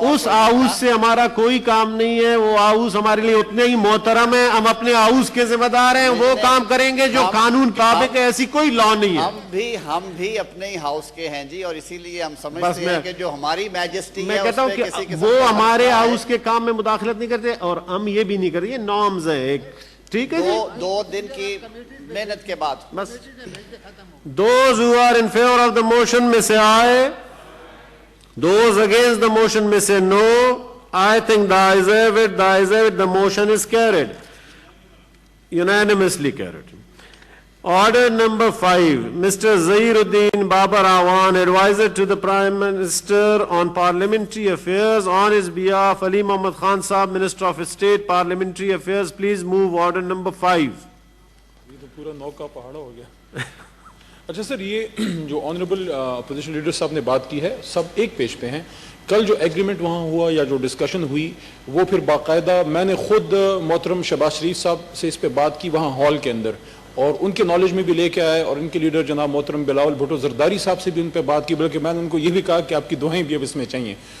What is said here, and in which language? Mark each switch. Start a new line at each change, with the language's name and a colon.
Urdu: اس house سے ہمارا کوئی کام نہیں ہے, وہ ہاؤس ہمارے لیے اتنے ہی محترم ہے, ہم اپنے ہاؤس کے ذمہ دار ہیں, وہ کام کریں گے جو قانون طابق ہے. ایسی کوئی لا نہیں ہے. ہم بھی اپنے ہی ہاؤس کے ہیں جی, اور اسی لیے ہم سمجھتے ہیں کہ جو ہماری میجسٹی ہے, میں کہتا ہوں کہ وہ ہمارے ہاؤس کے کام میں مداخلت نہیں کرتے, اور ہم یہ بھی نہیں کرتے. یہ نارمز ہیں ایک, ٹھیک ہے جی. 2 دن کی محنت کے بعد بس.
English: Those who are in favor of the motion may say aye. Those against the motion may say no. I think the ayes have it. The ayes have it. The motion is carried. Unanimously carried. Order number 5. Mr. Zahiruddin Babar Awan, advisor to the Prime Minister on Parliamentary Affairs, on his behalf, Ali Muhammad Khan Saab, Minister of State, Parliamentary Affairs, please move order number 5.
Urdu: یہ تو پورا 9 کا پہاڑا ہو گیا. اچھا سر, یہ جو honourable opposition leader صاحب نے بات کی ہے, سب ایک پیج پہ ہیں. کل جو ایگریمنٹ وہاں ہوا یا جو ڈسکشن ہوئی, وہ پھر باقاعدہ میں نے خود محترم شہباز شریف صاحب سے اس پہ بات کی وہاں ہال کے اندر, اور ان کے نالج میں بھی لے کے آئے, اور ان کے لیڈر جناب محترم بلاول بھٹو زرداری صاحب سے بھی ان پہ بات کی, بلکہ میں نے ان کو یہ بھی کہا کہ آپ کی دعائیں بھی اب اس میں چاہیے.